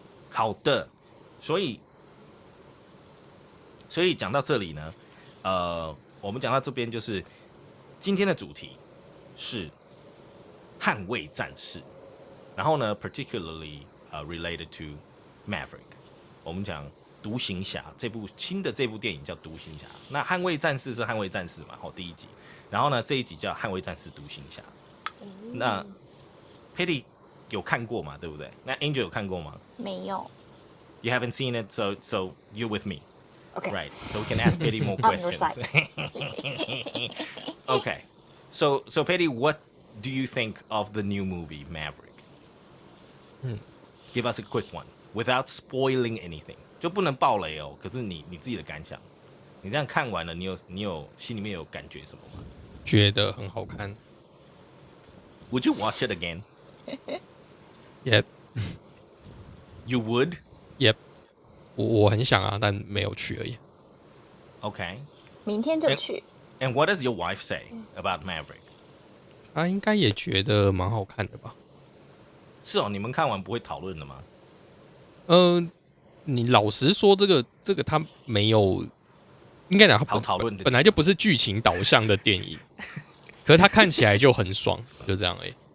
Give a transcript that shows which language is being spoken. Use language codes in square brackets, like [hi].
[zh] 好的，所以讲到这里呢，我们讲到这边就是今天的主题是捍卫战士，然后呢 ， [en] particularly related to Maverick， [zh] 我们讲独行侠新的这部电影叫独行侠。那捍卫战士是捍卫战士嘛，第一集，然后呢这一集叫捍卫战士独行侠。那 Petty 有看过嘛，对不对？那 Angel 有看过吗？没有。 [en] You haven't seen it, so you're with me. Okay. Right. So we can ask Petty more On your questions. side. Okay. So Petty, what do you think of the new movie Maverick? Give us a quick one without spoiling anything. [zh] 就不能爆雷哦。可是你自己的感想，你这样看完了，你有心里面有感觉什么吗？觉得很好看。 [en] Would you watch it again? Yep. You would? Yep. [zh] 我很想啊，但没有去而已。 [en] Okay. [zh] 明天就去。 [en] And what does your wife say about Maverick? [zh] 她应该也觉得蛮好看的吧？是哦，你们看完不会讨论的吗？你老实说，这个他没有，应该讲好讨论的，本来就不是剧情导向的电影，可是他看起来就很爽，就这样而已。